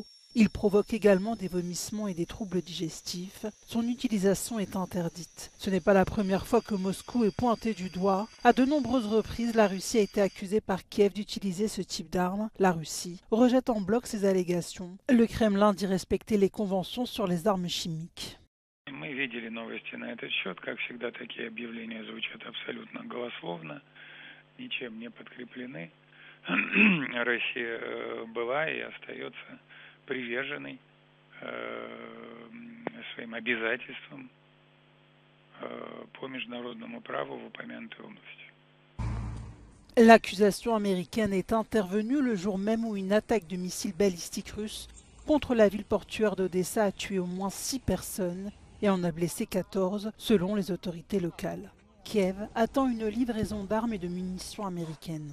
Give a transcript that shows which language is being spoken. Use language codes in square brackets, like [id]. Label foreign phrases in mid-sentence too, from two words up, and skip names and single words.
[fr] Il provoque également des vomissements et des troubles digestifs. Son utilisation est interdite. Ce n'est pas la première fois que Moscou est pointé du doigt. À de nombreuses reprises, la Russie a été accusée par Kiev d'utiliser ce type d'armes. La Russie rejette en bloc ces allégations. Le Kremlin dit respecter les conventions sur les armes chimiques. [ru] Мы видели новости на этот счет. Как всегда, такие объявления звучат абсолютно голословно, ничем не подкреплены. Россия была и остается приверженной своим обязательствам по международному праву в упомянутой области. [fr] L'accusation américaine est intervenue le jour même où une attaque de missiles balistiques russes contre la ville portuaire d'Odessa a tué au moins 6 personnes et en a blessé 14 selon les autorités locales. Kiev attend une livraison d'armes et de munitions américaines.